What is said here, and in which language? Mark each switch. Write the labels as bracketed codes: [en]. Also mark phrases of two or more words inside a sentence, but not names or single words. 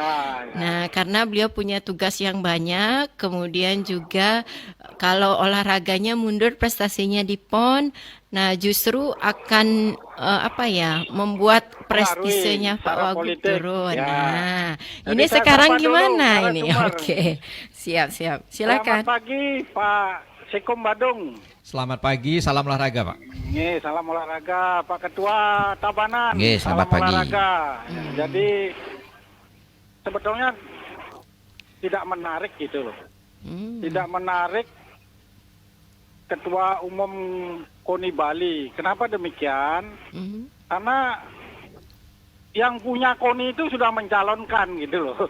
[id] Nah karena beliau punya tugas yang banyak, kemudian juga kalau olahraganya mundur prestasinya di PON Nah, justru akan membuat prestisenya Pak secara Wagub politik, turun. ya. Nah, Jadi ini saya sekarang sapa dulu, gimana Para ini? Sumber. Oke, siap. Silakan. Selamat pagi Pak Sekom Badung. Selamat pagi, salam olahraga Pak. Nih, salam olahraga Pak Ketua Tabanan. Nggih, selamat salam pagi. olahraga. Jadi sebetulnya tidak menarik gitu loh. Tidak menarik Ketua Umum KONI Bali. Kenapa demikian? Karena yang punya KONI itu sudah mencalonkan gitu loh.